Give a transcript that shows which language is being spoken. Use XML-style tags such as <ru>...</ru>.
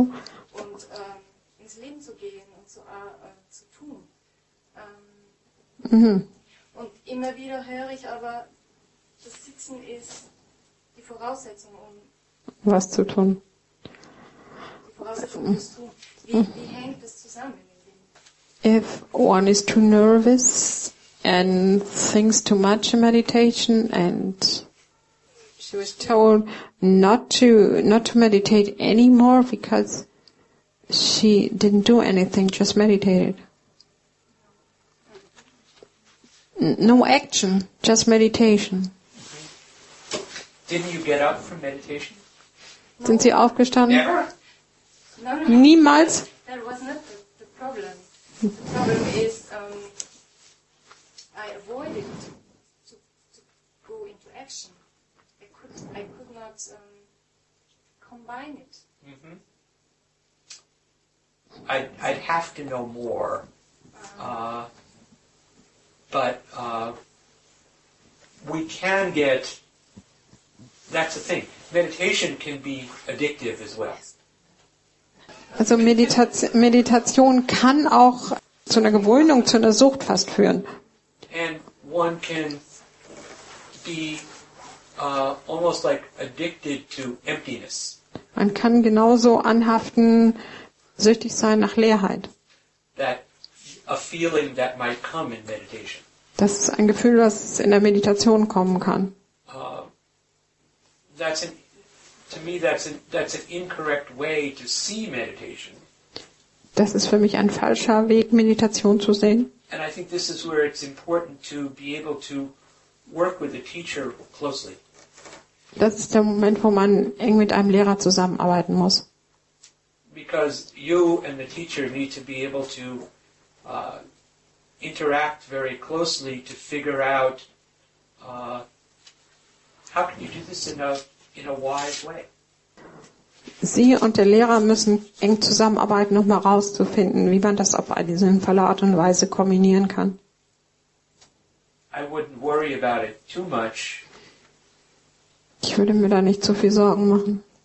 <de>Und ins Leben zu gehen und zu tun. Und immer wieder höre ich aber, das Sitzen ist die Voraussetzung, um was zu tun. Die Voraussetzung fürs Tun. Wie hängt das zusammen mit dem?</de> <en>If one is too nervous and thinks too much in meditation, and she was told not to meditate anymore because she didn't do anything, just meditated. No action, just meditation. Didn't you get up from meditation?</en> <de>Sind Sie aufgestanden?</de> <en>Never? No.</en> <de>Niemals?</de> <en>That was not the problem. The problem is I avoided to go into action. I could not combine it. Mm-hmm. I'd have to know more, but we can get. That's the thing. Meditation can be addictive as well.</en> <de>Also Meditation kann auch zu einer Gewöhnung, zu einer Sucht fast führen.</de> <en>And one can be almost like addicted to emptiness.</en> <de>Man kann genauso anhaften, süchtig sein nach Leerheit.</de> <en>That a feeling that might come in meditation.</en> <de>Das ist ein Gefühl, was in der Meditation kommen kann.</de> <en>To me, that's an incorrect way to see meditation.</en> <de>Das ist für mich ein falscher Weg, Meditation zu sehen.</de> <en>And I think this is where it's important to be able to work with the teacher closely.</en> <de>Das ist der Moment, wo man eng mit einem Lehrer zusammenarbeiten muss.</de> <en>Because you and the teacher need to be able to interact very closely to figure out how can you do this in a wise way.</en> <de>Sie und der Lehrer müssen eng zusammenarbeiten, um herauszufinden, wie man das auf eine sinnvolle Art und Weise kombinieren kann.</de> <en>I wouldn't worry about it too much.</en> <de>Ich würde mir da nicht zu viel Sorgen machen.</de>